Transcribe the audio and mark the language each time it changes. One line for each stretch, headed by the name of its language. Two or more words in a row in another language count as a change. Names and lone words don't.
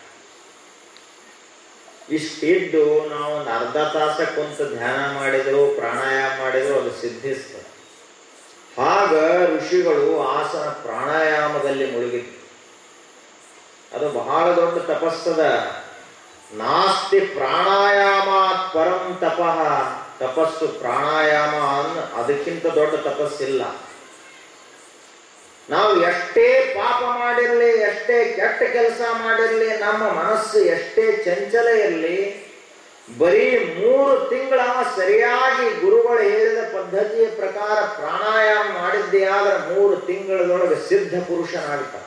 Kannada: ಇಷ್ಟಿದ್ದು ನಾವು ಒಂದು ಅರ್ಧ ತಾಸ ಕುಂತ ಧ್ಯಾನ ಮಾಡಿದ್ರು, ಪ್ರಾಣಾಯಾಮ ಮಾಡಿದ್ರು ಅದು ಸಿದ್ಧಿಸ್ತದೆ. ಆಗ ಋಷಿಗಳು ಆಸನ ಪ್ರಾಣಾಯಾಮದಲ್ಲಿ ಮುಳುಗಿದ್ರು. ಅದು ಬಹಳ ದೊಡ್ಡ ತಪಸ್ಸದ.
Sanskrit: ನಾಸ್ತಿ ಪ್ರಾಣಾಯಾಮಾತ್ ಪರಂ ತಪಃ.
Kannada: ತಪಸ್ಸು ಪ್ರಾಣಾಯಾಮ ಅದಕ್ಕಿಂತ ದೊಡ್ಡ ತಪಸ್ಸಿಲ್ಲ. ನಾವು ಎಷ್ಟೇ ಪಾಪ ಮಾಡಿರಲಿ, ಎಷ್ಟೇ ಕೆಟ್ಟ ಕೆಲಸ ಮಾಡಿರಲಿ, ನಮ್ಮ ಮನಸ್ಸು ಎಷ್ಟೇ ಚಂಚಲ ಇರಲಿ, ಬರೀ 3 ತಿಂಗಳ ಸರಿಯಾಗಿ ಗುರುಗಳು ಹೇಳಿದ ಪದ್ಧತಿಯ ಪ್ರಕಾರ ಪ್ರಾಣಾಯಾಮ ಮಾಡಿದ್ದೇ ಆದ್ರೆ 3 ತಿಂಗಳದೊಳಗೆ ಸಿದ್ಧ ಪುರುಷನಾಗ್ತಾನೆ.